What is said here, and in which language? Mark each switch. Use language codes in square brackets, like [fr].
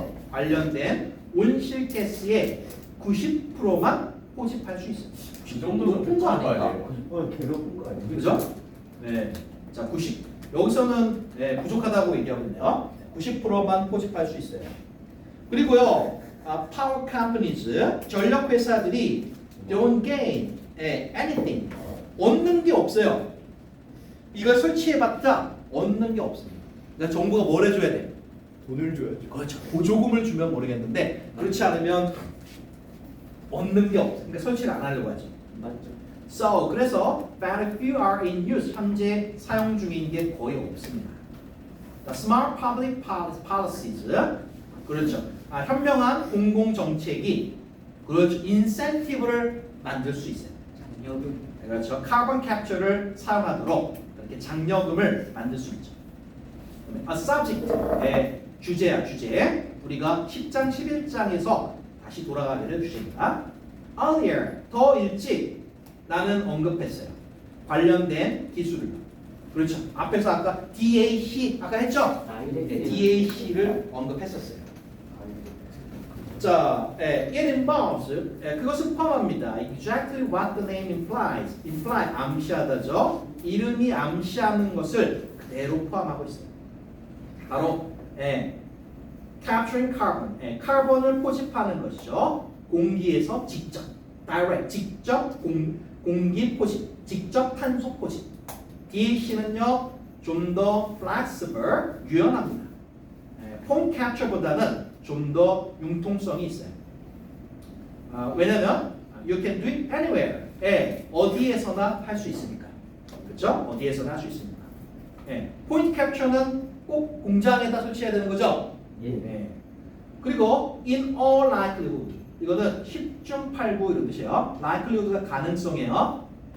[ko] 관련된 온실가스의 90%만 포집할 수 있어요. 이 정도면 높은 거 괜찮은 거 아닌가? 아니에요? 괴롭은 거 아니에요? 그죠? 네. 자, 90. 여기서는 부족하다고 얘기하고 있네요. 90%만 포집할 수 있어요. 그리고요, [en] power companies, [ko] 전력 회사들이 [en] don't gain anything. [ko] 얻는 게 없어요. 이걸 설치해봤자 얻는 게 없습니다. 그러니까 정부가 뭘 해줘야 돼? 돈을 줘야죠. 그렇죠. 보조금을 주면 모르겠는데 그렇지 않으면 얻는 게 없어. 그러니까 설치를 안 하려고 하지. 맞죠 [en] So [ko] 그래서 [en] very few are in use. [ko] 현재 사용 중인 게 거의 없습니다. [en] The smart public policies. [ko] 그렇죠. 현명한 공공 정책이 그렇죠. 인센티브를 만들 수 있어요. 장려금 그렇죠. 카본 캡처를 사용하도록 이렇게 장려금을 만들 수 있죠. [en] A subject. [ko] 주제야, 주제. 우리가 10장, 11장에서 다시 돌아가게 될 주제입니다. [en] Earlier, [ko] 더 일찍 나는 언급했어요. 관련된 기술을. 그렇죠. 앞에서 아까 DAC 아까 했죠? 네, DAC를 언급했었어요. 자, [en] it involves [ko] 그것은 포함합니다. [en] Exactly what the name implies. [ko] imply 암시하다죠. 이름이 암시하는 것을 그대로 포함하고 있어요. 바로 [en] capturing carbon, [ko] 카본을 포집하는 것이죠. 공기에서 직접, direct, 직접 공기 포집, 직접 탄소 포집. DAC는요 좀 더 flexible, 유연합니다. point capture보다는 좀 더 융통성이 있어요. 왜냐면 [en] you can do it anywhere. [ko] 어디에서나 할 수 있으니까. 그렇죠? 어디에서나 할 수 있으니까. point capture는 꼭 공장에다 설치해야 되는 거죠. 그리고 [en] in all likelihood [ko] 이거는 10중 8구 이런 뜻이에요. likelihood가 가능성이에요.